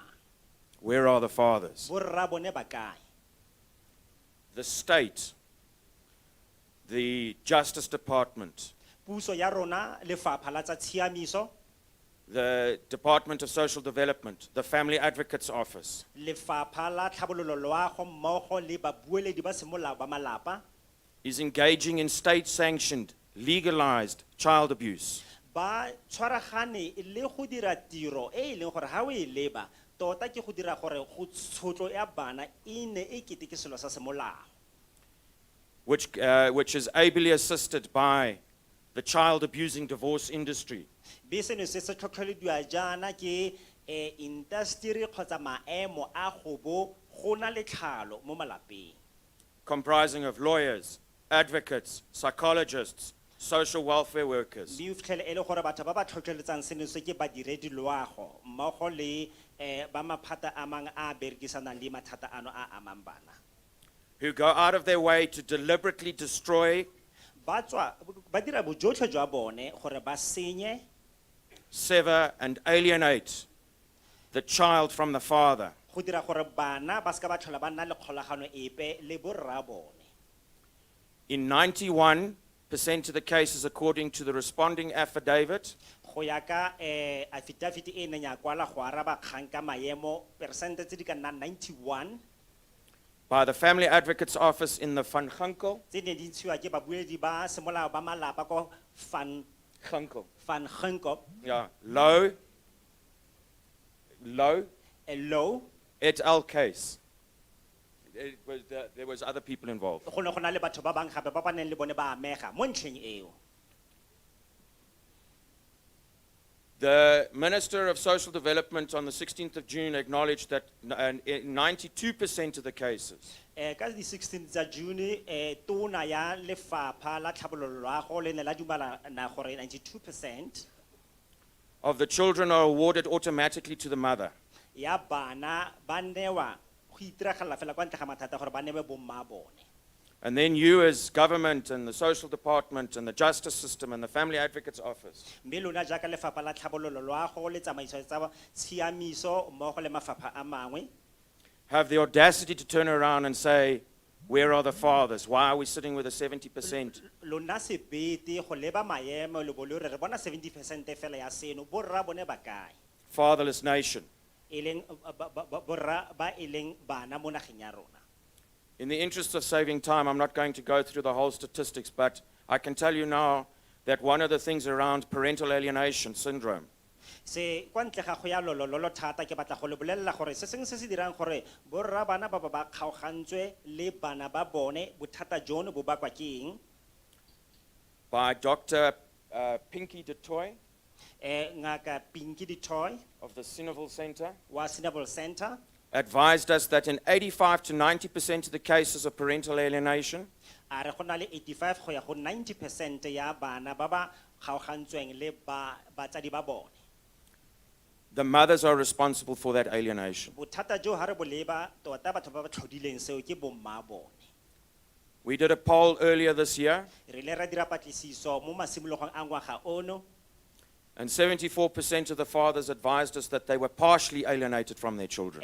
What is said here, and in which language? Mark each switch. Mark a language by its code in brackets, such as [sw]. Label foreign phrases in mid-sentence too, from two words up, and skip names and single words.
[en] Where are the fathers? [tn] Borra bone ba kae? [en] The state, the Justice Department, [tn] Puso ya rona lefapha la tsa tshiamiso, [en] the Department of Social Development, the Family Advocates Office, [tn] lefapha la tlhabololo loago mmogo le babueledi ba semolao ba malapa [en] is engaging in state-sanctioned, legalized child abuse. [tn] ba tshwaragane le go dira tiro e leng gore ha o e leba tota ke go dira gore go tshotlo ya bana e ne e kete ke selo sa semolao, [en] which is ably assisted by the child abusing divorce industry. [tn] be seno se se tlhotlhelediwa jaana ke industry kgotsa maemo a go bo go na le tlhalo mo malapeng, [en] Comprising of lawyers, advocates, psychologists, social welfare workers. [tn] be o fitlhele e le gore batho ba ba tlhotlheletsang seno se ke badiredi loago mmogo le ba maphata a mang a berekisanang le mathata ano a amang bana, [en] Who go out of their way to deliberately destroy, [tn] ba dira bojotlhe jwa bone gore ba senye, [en] sever, and alienate the child from the father. [tn] go dira gore bana ba ska ba tlhola ba nna le kgolagano epe le borra bone. [en] In 91% of the cases, according to the responding affidavit, [tn] Go ya ka affidavit e neng ya kwala go araba kgang ka maemo persente tse di ka nnang 91 [en] by the Family Advocates Office in the Van Ginkel, [tn] tse ne di ntshiwa ke babueledi ba semolao ba malapa ko Van Ginkel, [en] yeah, low, a low et al. Case. There was other people involved. [tn] go ne go na le batho ba bang gape ba ba neng le bone ba amega mo ntlheng eo. [en] The Minister of Social Development on the 16th of June acknowledged that in 92% of the cases, [tn] Ka di 16 tsa June tona ya lefapha la tlhabololo loago le ne la dumalana gore 92% [en] of the children are awarded automatically to the mother. [tn] ya bana ba newa go itiragala fela kwa ntle ga mathata gore ba newe bomma bone. [en] And then you as government and the social department and the justice system and the family advocates office [tn] Mme lona jaaka lefapha la tlhabololo loago le tsamaiso tsa tshiamiso mmogo le mafapha a mangwe [en] have the audacity to turn around and say, where are the fathers? Why are we sitting with a 70%? [tn] lona sebete go leba maemo le bo le re bona 70% fela ya seno borra bone ba kae [en] Fatherless nation. [tn] e leng borra ba e leng bana mo nageng ya rona. [en] In the interest of saving time, I'm not going to go through the whole statistics, but I can tell you now that one of the things around parental alienation syndrome [tn] Se kwa ntle ga go ya lolo thata ke batla go le bolella gore se seng se se dirang gore borra bana ba ba kgaogantswe le bana ba bone bothata jono bo bakwa ke eng [en] by Dr. Pinky de Toy [tn] ngaka Pinky de Toy [en] of the Sinaville Center [tn] wa Sinaville Center [en] advised us that in 85 to 90% of the cases of parental alienation, [tn] a re go na le 85 go ya go 90% ya bana ba ba kgaogantsweng le batsadi ba bone. [en] the mothers are responsible for that alienation. [tn] Bothata jo ha re bo leba tota batho ba ba tlhodileng seo ke bomma bone. [en] We did a poll earlier this year, [tn] Re le ra dira patlisiso mo masimologong a ngwaga ono [en] and 74% of the fathers advised us that they were partially alienated from their children.